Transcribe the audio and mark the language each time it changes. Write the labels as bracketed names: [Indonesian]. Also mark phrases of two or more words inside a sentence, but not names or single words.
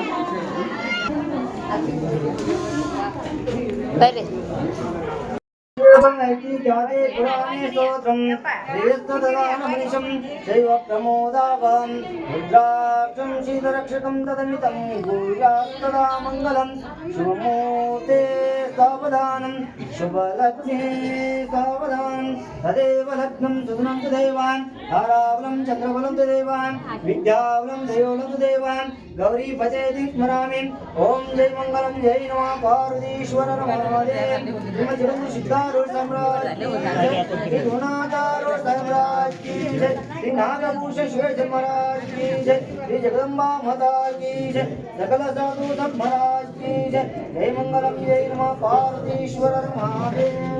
[Kannada] ಬರ್ರಿ. [Sanskrit] जाते पुराणे स्तोत्रं श्रेयस्तदानमनिशं शैव प्रमोदावहं रुद्राक्षं शीतरक्षकं तदमितं भूयास्तदा मङ्गलं शुभमूर्ते सावधानं शुभलग्ने सावधानं तदेव लग्नं सुदनं तु देवान् ताराबलं चन्द्रबलं तु देवान् विद्याबलं देवबलं तु देवान् गौरी भजेति स्मरामि ओम जय मंगलम जय नमः पार्वतीश्वर नमः [Hindi] श्रीमद् सिद्धारूढ़ सम्राट श्री गुणाधारूढ़ सम्राट की जय श्री नागभूष श्वेत महाराज की जय [Sanskrit] श्री जगदम्बा माता की जय सकल साधु संत महाराज की जय जय मंगलम जय नमः पार्वतीश्वर महादेव